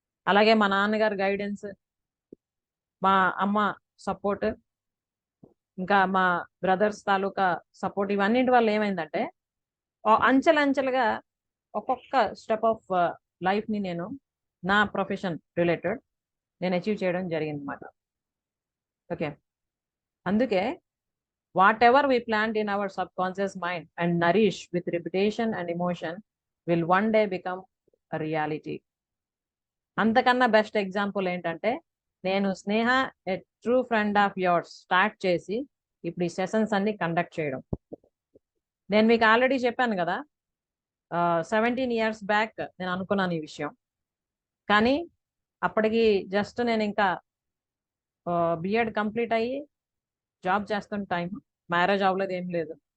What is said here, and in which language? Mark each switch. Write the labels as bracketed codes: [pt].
[te] అలాగే మా నాన్నగారు గైడెన్స్, మా అమ్మ సపోర్ట్, ఇంకా మా బ్రదర్స్ తాలూకా సపోర్ట్, ఇవన్నింటి వల్ల ఏమైందంటే అంచెలంచెలుగా ఒక్కొక్క స్టెప్ ఆఫ్ లైఫ్ని నేను నా ప్రొఫెషన్ రిలేటెడ్ నేను అచీవ్ చేయడం జరిగింది అన్నమాట. ఓకే, అందుకే [en] whatever we plant in our subconscious mind and nourish with repetition and emotion will one day become a reality. [te] అంతకన్నా బెస్ట్ ఎగ్జాంపుల్ ఏంటంటే నేను స్నేహ ఏ true friend of yours start చేసి ఇప్పుడు ఈ సెషన్స్ అన్ని కండక్ట్ చేయడం. నేను మీకు ఆల్రెడీ చెప్పాను కదా, 17 years బ్యాక్ నేను అనుకున్నాను ఈ విషయం. కానీ అప్పటికి జస్ట్ నేను ఇంకా బిఎడ్ కంప్లీట్ అయ్యి జాబ్ చేస్తున్న టైం, మ్యారేజ్ అవ్వలేదు, ఏం లేదు.